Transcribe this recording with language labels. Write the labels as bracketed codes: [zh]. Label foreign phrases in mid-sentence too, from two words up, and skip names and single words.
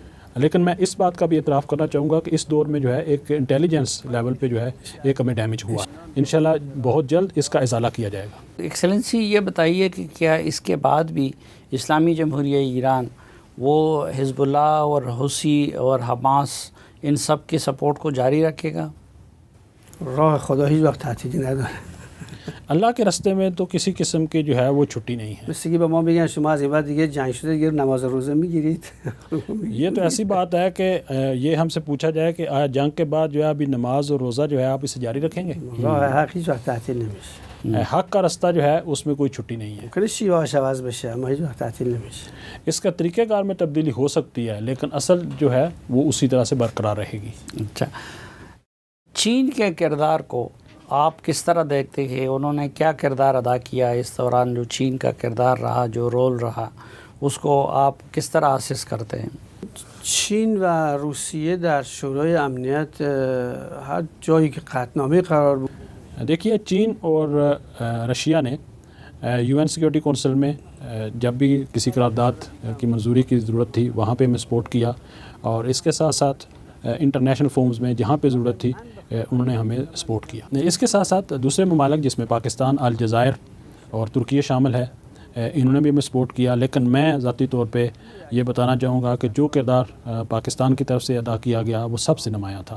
[ur] لیکن میں اس بات کا بھی اعتراف کرنا چاہوں گا کہ اس دور میں جو ہے ایک انٹیلیجنس لیول پہ جو ہے ایک ہمیں ڈیمیج ہوا، [ar] انشاءاللہ [ur] بہت جلد اس کا ازالہ کیا جائے گا۔ ایکسلنسی یہ بتائیے کہ کیا اس کے بعد بھی اسلامی جمہوریہ ایران وہ حزب اللہ اور حوثی اور حماس ان سب کے سپورٹ کو جاری رکھے گا؟ [fa] راه خدا هیچ وقت تعطیلی نداره۔ [ur] اللہ کے راستے میں تو کسی قسم کی جو ہے وہ چھٹی نہیں ہے۔ [fa] مثل که به ما بگن شما از این بعد دیگه جنگ شده دیگه نماز روزه میگیرید۔ [ur] یہ تو ایسی بات ہے کہ یہ ہم سے پوچھا جائے کہ آیا جنگ کے بعد جو ہے ابھی نماز اور روزہ جو ہے آپ اسے جاری رکھیں گے؟ [fa] راه حق هیچ وقت تعطیل نمیشه۔ [ur] حق کا راستہ جو ہے اس میں کوئی چھٹی نہیں ہے۔ [fa] ممکنه شیوهش عوض بشه اما هیچ وقت تعطیل نمیشه۔ [ur] اس کا طریقہ کار میں تبدیلی ہو سکتی ہے، لیکن اصل جو ہے وہ اسی طرح سے برقرار رہے گی۔ اچھا، چین کے کردار کو آپ کس طرح دیکھتے ہیں؟ انہوں نے کیا کردار ادا کیا اس دوران؟ جو چین کا کردار رہا، جو رول رہا، اس کو آپ کس طرح اسس کرتے ہیں؟ [fa] چین و روسیه در شورای امنیت هر جایی که قطعنامه قرار بود، [ur] دیکھیے چین اور رشیا نے [en] UN Security Council [ur] میں جب بھی کسی قرارداد کی منظوری کی ضرورت تھی وہاں پہ ہمیں سپورٹ کیا، اور اس کے ساتھ ساتھ انٹرنیشنل فورمز میں جہاں پہ ضرورت تھی انہوں نے ہمیں سپورٹ کیا۔ اس کے ساتھ ساتھ دوسرے ممالک جس میں پاکستان، الجزائر اور ترکیہ شامل ہے، انہوں نے بھی ہمیں سپورٹ کیا، لیکن میں ذاتی طور پہ یہ بتانا چاہوں گا کہ جو کردار پاکستان کی طرف سے ادا کیا گیا وہ سب سے نمایاں تھا۔